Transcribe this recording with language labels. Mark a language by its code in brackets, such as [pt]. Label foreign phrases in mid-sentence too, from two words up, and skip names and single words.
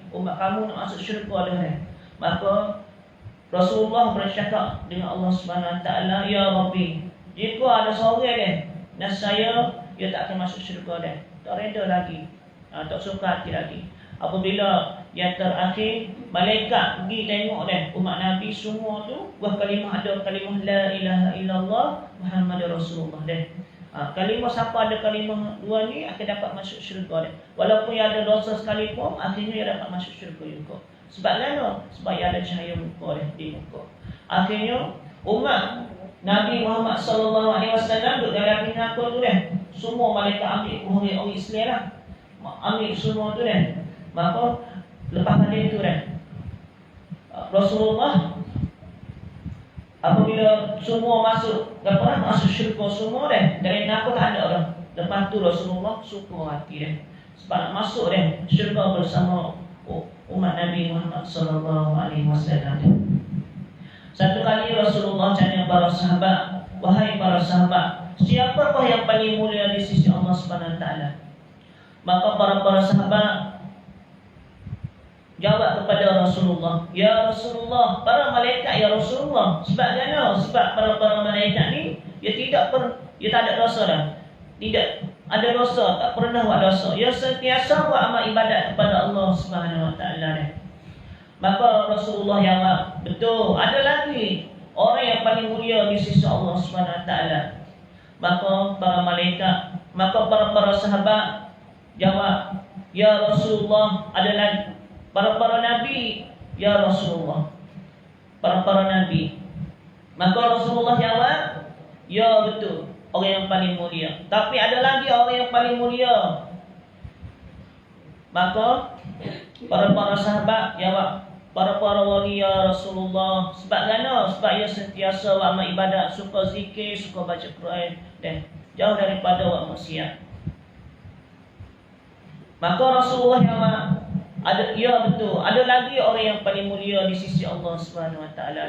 [ms] Umat kamu nak masuk syurga dah." Maka Rasulullah bercakap dengan Allah [ar] سبحانه وتعالى, "يا ربي, [ms] jika ada seorang dah nasaya, dia tak akan masuk syurga dah. Tak reda lagi, tak suka hati lagi." Apabila yang terakhir malaikat pergi tengok dah umat Nabi semua tu kalimah, ada kalimah [ar] لا إله إلا الله محمد رسول الله [ms] dah. Kalimah siapa ada kalimah dua ni akan dapat masuk syurga dah. Walaupun yang ada dosa sekalipun, akhirnya dia dapat masuk syurga juga. Sebab mana? Sebab dia ada cahaya muka dah di muka. Akhirnya umat Nabi Muhammad [ar] صلى الله عليه وسلم [ms] duduk dalam api neraka tu dah. Semua malaikat ambil orang Islam lah, ambil semua tu dah. Maka lepas pada itu dah Rasulullah apabila semua masuk syurga semua dah, dari neraka tak ada dah. Lepas tu Rasulullah suka hati dia sebab nak masuk dah syurga bersama umat Nabi Muhammad [ar] صلى الله عليه وسلم. [ms] Satu kali Rasulullah tanya para sahabat, wahai para sahabat, siapakah yang paling mulia di sisi Allah [ar] سبحانه وتعالى? [ms] Maka para sahabat jawab kepada Rasulullah, [ar] يا رسول الله, [ms] para malaikat [ar] يا رسول الله. [ms] Sebab mana? Sebab para malaikat ni dia dia tak ada dosa dah. Tidak ada dosa, tak pernah buat dosa. Dia sentiasa buat amal ibadat kepada Allah [ar] سبحانه وتعالى [ms] ni. Maka Rasulullah jawab, betul, ada lagi orang yang paling mulia di sisi Allah [ar] سبحانه وتعالى. [ms] Maka para sahabat jawab, [ar] يا رسول الله, [ms] ada lagi para nabi, [ar] يا رسول الله, [ms] para nabi. Maka Rasulullah jawab, ya betul, orang yang paling mulia. Tapi ada lagi orang yang paling mulia. Maka para sahabat jawab, para wali [ar] يا رسول الله. [ms] Sebab mana? Sebab ia sentiasa buat amal ibadat, suka zikir, suka baca Quran dan jauh daripada buat maksiat. Maka Rasulullah jawab, ya betul, ada lagi orang yang paling mulia di sisi Allah [ar] سبحانه وتعالى.